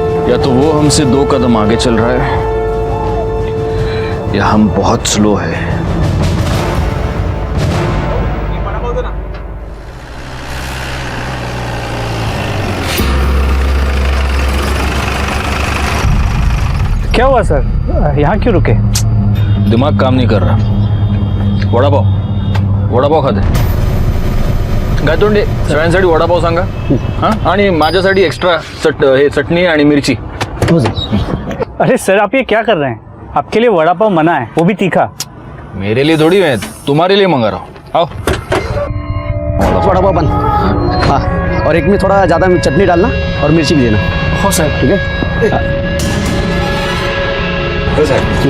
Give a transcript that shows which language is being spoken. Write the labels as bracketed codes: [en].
[hi] या तो वो हमसे 2 कदम आगे चल रहा है या हम बहुत स्लो है। क्या हुआ सर, यहाँ क्यों रुके? दिमाग काम नहीं कर रहा। [mr] वडापाव खाते गायतोंडे सगळ्यांसाठी वडापाव सांगा हां, आणि माझ्यासाठी एक्स्ट्रा हे चटणी आणि मिरची। [hi] अरे सर आप ये क्या कर रहे हैं? आपके लिए वड़ा पाव मना है, वो भी तीखा। मेरे लिए थोड़ी है, तुम्हारे लिए मंगा रहा हूँ। आओ। वड़ा पाव बन। हाँ, और एक में थोड़ा ज़्यादा चटनी डालना और मिर्ची भी देना। [mr] हो सर। [hi] ठीक है। [mr] हो सर।